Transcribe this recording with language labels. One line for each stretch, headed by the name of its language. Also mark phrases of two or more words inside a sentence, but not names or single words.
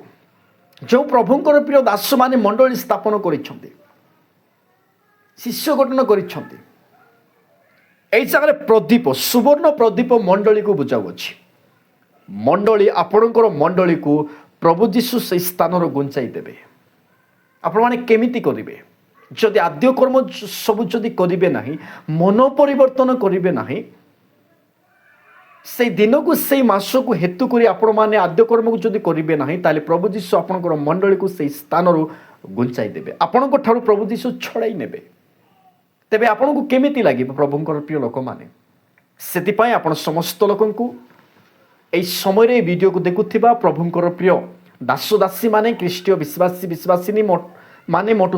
Odia: ଯେଉଁ ପ୍ରଭୁଙ୍କର ପ୍ରିୟ ଦାସମାନେ ମଣ୍ଡଳୀ ସ୍ଥାପନ କରିଛନ୍ତି, ଶିଷ୍ୟ ଗଠନ କରିଛନ୍ତି, এই ଜାଗାରେ ପ୍ରଦୀପ, ସୁବର୍ଣ୍ଣ ପ୍ରଦୀପ ମଣ୍ଡଳୀକୁ ବୁଝାଉଅଛି। ମଣ୍ଡଳୀ, ଆପଣଙ୍କର ମଣ୍ଡଳୀକୁ ପ୍ରଭୁ ଯୀଶୁ ସେହି ସ୍ଥାନର ଗୁଞ୍ଚାଇ ଦେବେ। ଆପଣମାନେ କେମିତି କରିବେ? ଯଦି ଆଦ୍ୟ କର୍ମ ସବୁ ଯଦି କରିବେ ନାହିଁ, ମନ ପରିବର୍ତ୍ତନ କରିବେ ନାହିଁ, সেই দিনକୁ, সেই ମାସକୁ ହେତୁ କରି ଆପଣମାନେ ଆଦ୍ୟ କର୍ମକୁ ଯଦି କରିବେ ନାହିଁ, ତାହେଲେ ପ୍ରଭୁ ଯୀଶୁ ଆପଣଙ୍କର ମଣ୍ଡଳୀକୁ ସେହି ସ୍ଥାନରୁ ଗୁଞ୍ଚାଇ ଦେବେ, ଆପଣଙ୍କ ଠାରୁ ପ୍ରଭୁ ଯୀଶୁ ଛଡ଼ାଇ ନେବେ। ତେବେ ଆପଣଙ୍କୁ କେମିତି ଲାଗିବ ପ୍ରଭୁଙ୍କର ପ୍ରିୟ ଲୋକମାନେ? ସେଥିପାଇଁ ଆପଣ ସମସ୍ତ ଲୋକଙ୍କୁ এই ସମୟରେ এই ভিডিওକୁ ଦେଖୁଥିବା ପ୍ରଭୁଙ୍କର ପ୍ରିୟ ଦାସ ଦାସୀମାନେ ଖ୍ରୀଷ୍ଟୀୟ ବିଶ୍ୱାସୀ ବିଶ୍ୱାସିନୀ ମାନେ ମୋଠୁ